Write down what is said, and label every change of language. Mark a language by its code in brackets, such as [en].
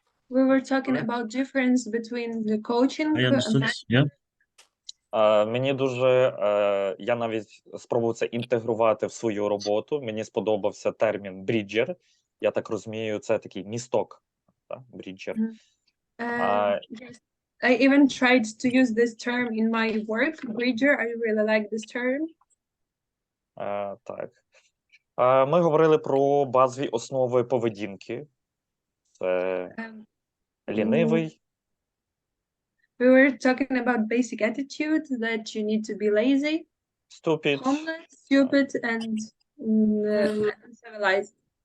[en] We were talking about difference between the coaching I understood, yeah. [uk] Мені дуже, я навіть спробував це інтегрувати в свою роботу. Мені сподобався термін «бріджер». Я так розумію, це такий місток, так? Бріджер. [en] Yes. I even tried to use this term in my work, bridger. I really like this term. [uk] Так. Ми говорили про базові основи поведінки. Це лінивий. [en] We were talking about basic attitudes that you need to be lazy, Stupid. homeless, stupid, and uncivilized.